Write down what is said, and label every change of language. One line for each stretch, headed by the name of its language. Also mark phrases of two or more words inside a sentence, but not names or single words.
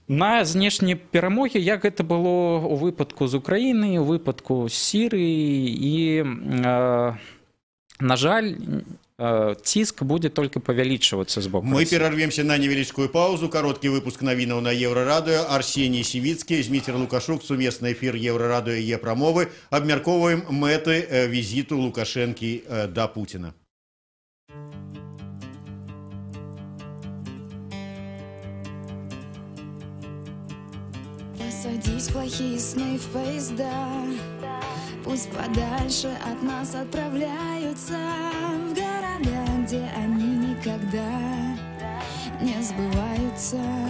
Belarusian: На знешнія перамогі, як гэта было ў выпадку з Украіны, у выпадку з Сірыі, і, на жаль, ціск будзе толькі павялічвацца з боку. Мы перарвемся на невялічкую паузу. Кароткі выпуск навінаў на Еўрарадыё. Арсеній Сівіцкі, Зміцер Лукашук, сумесны эфір Еўрарадыё і Е-прамовы. Абмяркоўваем мэты візіту Лукашэнкі да Пуціна.
Russian: Посадить плохие сны в поезда, пусть подальше от нас отправляются в города, где они никогда не сбываются.